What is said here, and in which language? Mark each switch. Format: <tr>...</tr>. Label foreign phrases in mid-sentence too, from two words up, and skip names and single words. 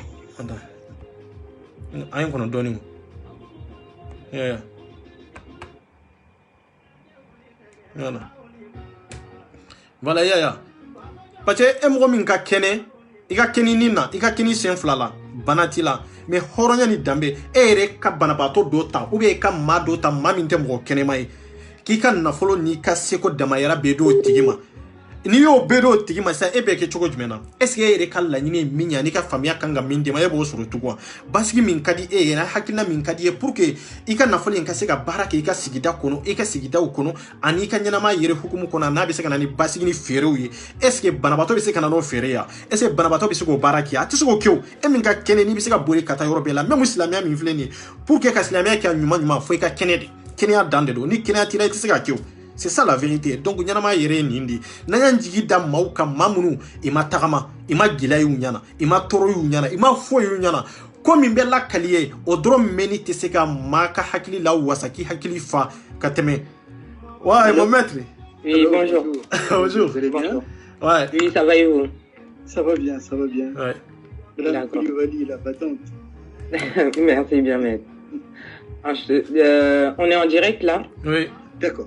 <bm>an ye kɔnɔ dɔɔnin voilà yaya</bm> <fr>parce que</fr> <bm>e mɔgɔ min ka kɛnɛ i ka kɛnɛ ni na i ka kɛnɛ sen fila la bana t'i la mais hɔrɔnya ni danbe e yɛrɛ ka banabaatɔ dɔ ta</bm> <fr>ou bien</fr> <bm>i ka maa dɔ ta maa min tɛ mɔgɔ kɛnɛma ye k'i ka nafolo n'i ka seko damayira bɛ d'o tigi ma n'i y'o bɛɛ d'o tigi ma sisan e bɛ kɛ cogo jumɛn na</bm> <fr>est-ce que</fr> <bm>e yɛrɛ ka laɲini ye min ye ani ka faamuya kan ka min d'i ma e b'o sɔrɔ cogo wa basigi min ka di e yɛrɛ hakilina min ka di ye</bm> <fr>pour que</fr> <bm>i ka nafolo in ka se ka baara kɛ i ka sigida kɔnɔ i ka sigidaw kɔnɔ ani i ka ɲɛnamaya yɛrɛ hukumu kɔnɔ n'a bɛ se ka na ni basigi ni feerew ye</bm> <fr>est-ce que</fr> <bm>banabaatɔ bɛ se ka na n'o feere ye wa</bm> <fr>est-ce que</fr> <bm>banabaatɔ bɛ se k'o baara kɛ a tɛ se k'o kɛ o e min ka kɛnɛ n'i bɛ se ka boli ka taa yɔrɔ bɛɛ la même silamɛya min filɛ nin ye</bm> <fr>pour que</fr> <bm>ka silamɛya kɛ ɲuman ɲuman fo i ka kɛnɛ de kɛnɛya dan de don ni kɛnɛya t'i la i tɛ se ka kɛ o</bm> <fr>c'est ça la vérité donc</fr> <bm>ɲanama yɛrɛ ye nin de n'an y'an jigi da maaw kan maa minnu i ma tagama i ma gɛlɛya y'u ɲɛna i ma tɔɔrɔ y'u ɲɛna i ma foyi y'u ɲɛna ko min bɛ lakali ye o dɔrɔn mɛnni tɛ se ka maa ka hakili la wasa k'i hakili fa ka tɛmɛ</bm> <fr>ouais mon maître oui bonjour bonjour vous allez bien ouais oui ça va et vous ça va bien ouais Madame Koulibaly la battante merci bien maître on est en direct là oui. D'accord.</fr>